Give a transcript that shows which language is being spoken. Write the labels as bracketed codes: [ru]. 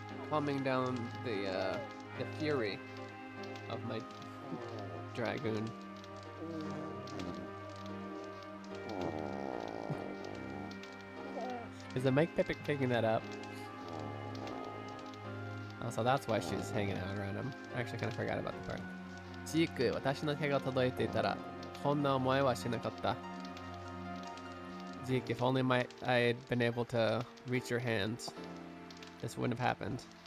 [en] Calming down the fury of my dragoon. Is the mic picking that up? Oh, so that's why she's hanging out around him. I actually kind of forgot about the part. [ja] ジーク、私の手が届いていたら、こんな思いはしなかった。 [en] Zeke, if only I'd been able to reach your hands, this wouldn't have happened.